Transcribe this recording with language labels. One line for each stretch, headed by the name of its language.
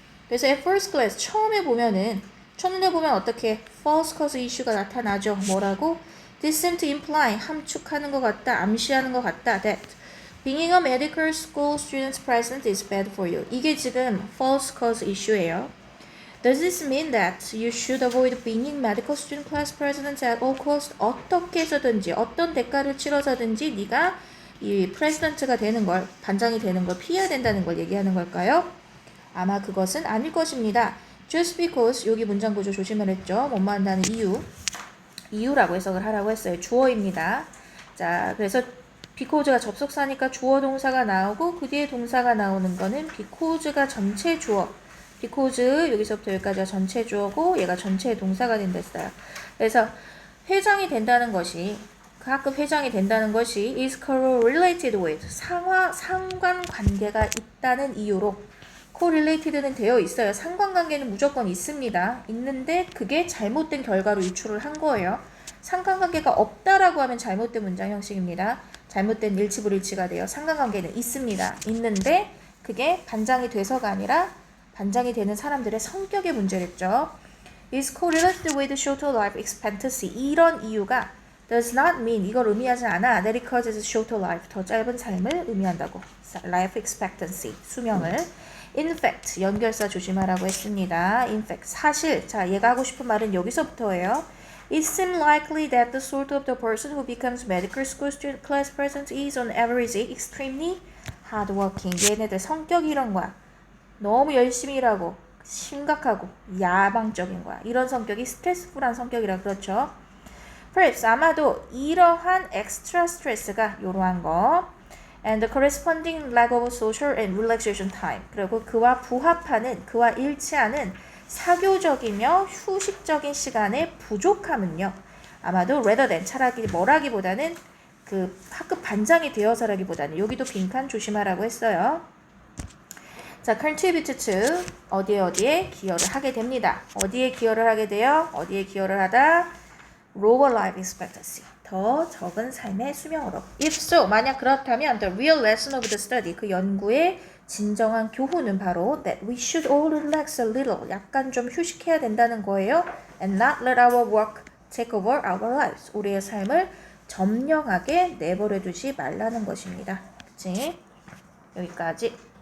Korean: 그래서 at first glance 처음에 보면 어떻게 false cause issue가 나타나죠. 뭐라고?
English: This seems to imply
Korean: 함축하는 것 같다, 암시하는 것 같다.
English: That being a medical school student's present is bad for you.
Korean: 이게 지금 false cause issue예요.
English: Does this mean that you should avoid being medical student class president at all costs?
Korean: 어떻게 해서든지 어떤 대가를 치러서든지 네가 이 프레지던트가 되는 걸, 반장이 되는 걸 피해야 된다는 걸 얘기하는 걸까요? 아마 그것은 아닐 것입니다.
English: Just because
Korean: 여기 문장 구조 조심을 했죠. 못만다는 이유라고 해석을 하라고 했어요. 주어입니다. 자, 그래서 because가 접속사니까 주어 동사가 나오고 그 뒤에 동사가 나오는 거는 because가 전체 주어. because 여기서부터 여기까지가 전체 주어고 얘가 전체 동사가 된다 했어요. 그래서 회장이 된다는 것이 그 학급 회장이 된다는 것이
English: is correlated with
Korean: 상관관계가 있다는 이유로 correlated는 되어 있어요. 상관관계는 무조건 있습니다. 있는데 그게 잘못된 결과로 유출을 한 거예요. 상관관계가 없다라고 하면 잘못된 문장 형식입니다. 잘못된 일치불일치가 돼요. 상관관계는 있습니다. 있는데 그게 반장이 돼서가 아니라 반장이 되는 사람들의 성격의 문제랬죠.
English: is correlated with shorter life expectancy.
Korean: 이런 이유가
English: does not mean
Korean: 이걸 의미하지 않아.
English: that it causes shorter life.
Korean: 더 짧은 삶을 의미한다고. life expectancy. 수명을. In fact, 연결사 조심하라고 했습니다. In fact, 사실. 자, 얘가 하고 싶은 말은 여기서부터예요.
English: It seems likely that the sort of the person who becomes medical school student class president is on average extremely hardworking.
Korean: 얘네들 성격이 이런 거야. 너무 열심히 일하고 심각하고 야망적인 거야. 이런 성격이 스트레스풀한 성격이라 그렇죠.
English: Perhaps
Korean: 아마도 이러한
English: extra
Korean: 스트레스가 이러한 거
English: and the corresponding lack of social and relaxation time.
Korean: 그리고 그와 부합하는, 그와 일치하는 사교적이며 휴식적인 시간의 부족함은요. 아마도 rather than 차라리 뭐라기보다는 그 학급 반장이 되어서라기보다는 여기도 빈칸 조심하라고 했어요. 자, contribute to 어디에 기여를 하게 됩니다. 어디에 기여를 하게 돼요? 어디에 기여를 하다?
English: lower life expectancy.
Korean: 더 적은 삶의 수명으로.
English: If so,
Korean: 만약 그렇다면
English: the real lesson of the study,
Korean: 그 연구의 진정한 교훈은 바로
English: that we should all relax a little,
Korean: 약간 좀 휴식해야 된다는 거예요.
English: And not let our work take over our lives.
Korean: 우리의 삶을 점령하게 내버려 두지 말라는 것입니다. 그치? 여기까지.